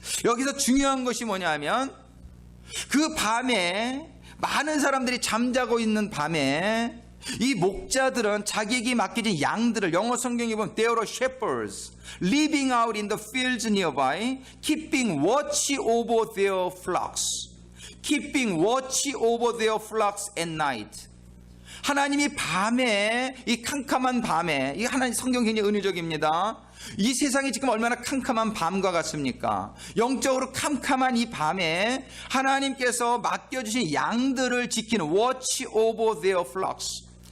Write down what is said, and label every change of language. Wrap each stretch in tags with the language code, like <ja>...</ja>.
<ko>여기서 중요한 것이 뭐냐면, 그 밤에 많은 사람들이 잠자고 있는 밤에 이 목자들은 자기에게 맡겨진 양들을, 영어 성경에 보면</ko> <en>They are shepherds living out in the fields nearby, keeping watch over their flocks. Keeping watch over their flocks at night.</en> <ko>하나님이 밤에, 이 캄캄한 밤에, 이 하나님 성경 굉장히 은유적입니다. 이 세상이 지금 얼마나 캄캄한 밤과 같습니까? 영적으로 캄캄한 이 밤에 하나님께서 맡겨주신 양들을 지키는</ko> <en>watch over their flocks.</en>